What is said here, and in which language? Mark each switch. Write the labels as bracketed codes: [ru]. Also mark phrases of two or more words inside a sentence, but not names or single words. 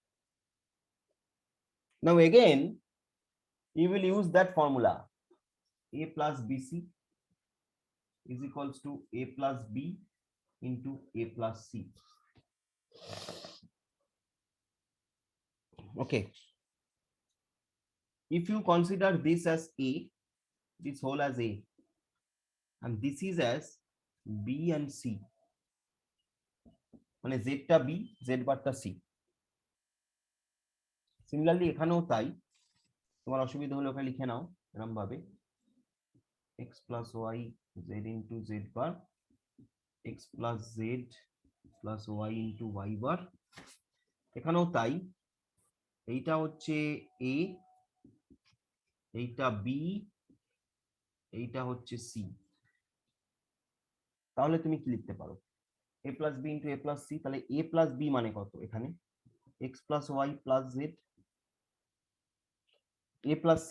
[en] Now again, you will use that formula: a plus bc is equals to a plus b into a plus c. Okay. If you consider this as a, this whole as a, and this is as b and c, [bn] মানে z টা b, z বার টা c. সিমিলারলি এখানেও তাই, তোমার অসুবিধা হলে ওখানে লিখে নাও এরকম ভাবে: [en] x plus y z into z bar, x plus z plus y into y bar. [bn] এখানেও তাই, এইটা হচ্ছে a, এইটা b, এইটা হচ্ছে c. তাহলে তুমি কি লিখতে পারো? [en] a plus b into a plus c. [bn] তাহলে [en] a plus b [bn] মানে কত এখানে? [en] x plus y plus z, a plus c